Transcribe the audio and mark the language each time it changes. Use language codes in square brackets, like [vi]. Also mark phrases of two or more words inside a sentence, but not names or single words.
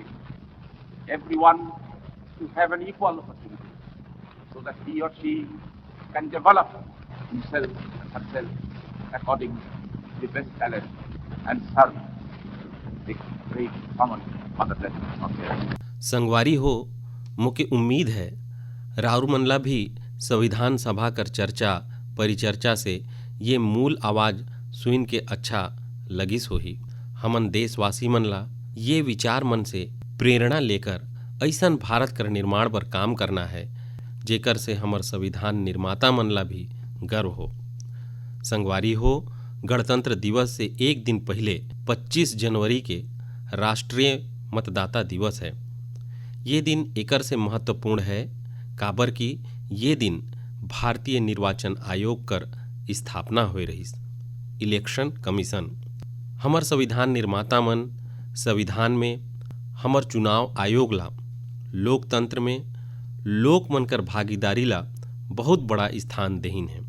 [en] Everyone to have an equal opportunity so that he or she can develop himself and herself according to the best talent and serve the great common motherland of the earth. [hne] संगवारी हो, मुझे उम्मीद है राउर मनला भी संविधान सभा कर चर्चा परिचर्चा से ये मूल आवाज सुन के अच्छा लगिस होही। हमन देशवासी मनला ये विचार मन से प्रेरणा लेकर ऐसन भारत कर निर्माण पर काम करना है जेकर से हमर संविधान निर्माता मनला भी गर्व हो। संगवारी हो, गणतंत्र दिवस से एक दिन पहले 25 जनवरी के राष्ट्रीय मतदाता दिवस है। ये दिन एकर से महत्वपूर्ण है काबर कि ये दिन भारतीय निर्वाचन आयोग कर स्थापना हुई रही। इलेक्शन कमीशन हमर संविधान निर्माता मन संविधान में हमर चुनाव आयोग ला लोकतंत्र में लोक मन कर भागीदारी ला बहुत बड़ा स्थान देहिन है।